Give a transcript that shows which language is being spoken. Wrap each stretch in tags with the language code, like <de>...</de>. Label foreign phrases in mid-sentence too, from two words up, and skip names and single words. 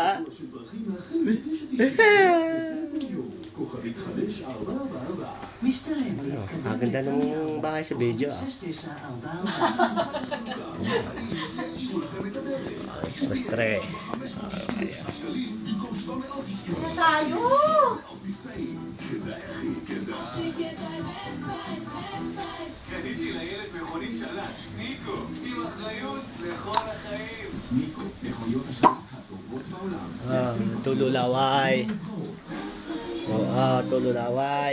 <tl>Ang ganda ng bahay sa video.</tl> <en>Christmas tree.</en> <tl>Tayo.</tl> <he>קניתי לילד מכונית שלט, ניקו, עם אחריות לכל החיים. ניקו, מכוניות השלט הטובות בעולם. Tululaway. Tululaway.</he>